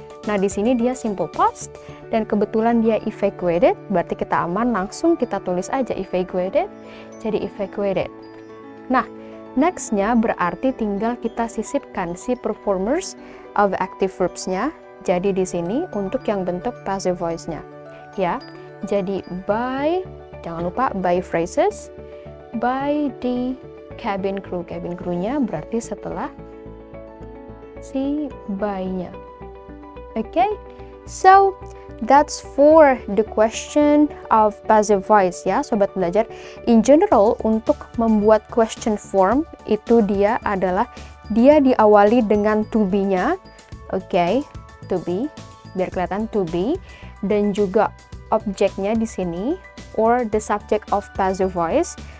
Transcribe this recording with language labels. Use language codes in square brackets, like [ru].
[id] Nah, di sini dia simple past dan kebetulan dia evacuated, berarti kita aman, langsung kita tulis aja evacuated, jadi evacuated. Nah, nextnya berarti tinggal kita sisipkan si [en] performers of active verbs- [id] nya, jadi di sini untuk yang bentuk passive voice-nya. Ya, jadi [en] by, [id] jangan lupa [en] by phrases, by the cabin crew. [id] Cabin crew-nya berarti setelah si by-nya. [en] Okay, so that's for the question of passive voice [id] ya, sobat belajar. In general, untuk membuat question form itu dia adalah dia diawali dengan to be-nya. [en] Okay, to be, [id] biar kelihatan [en] to be, [id] dan juga objeknya di sini [en] or the subject of passive voice.